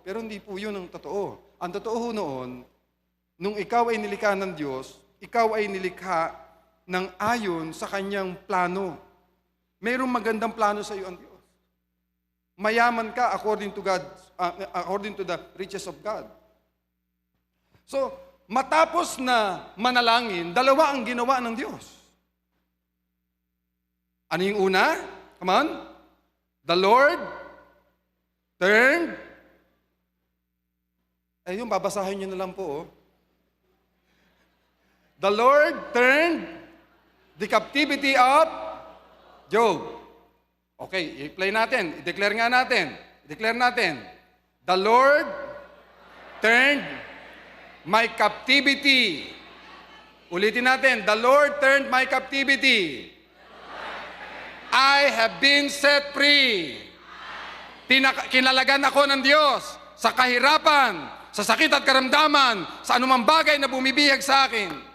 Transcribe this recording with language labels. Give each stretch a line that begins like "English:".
Filipino: Pero hindi po yun ang totoo. Ang totoo noon, nung ikaw ay nilikha ng Diyos, ikaw ay nilikha ng ayon sa kanyang plano. Mayroong magandang plano sa iyo ang Diyos. Mayaman ka
English: according to the riches of God.
Filipino: So, matapos na manalangin, dalawa ang ginawa ng Diyos. Ano yung una?
English: Come on. The Lord turned.
Filipino: Yung babasahin nyo na lang po.
English: The Lord turned the captivity of Job.
Filipino: Okay, i-play natin. I-declare nga natin. I-declare natin.
English: The Lord turned my captivity.
Filipino: Ulitin natin.
English: The Lord turned my captivity. I have been set free.
Filipino: Kinalagan ako ng Diyos sa kahirapan, sa sakit at karamdaman, sa anumang bagay na bumibihag sa akin.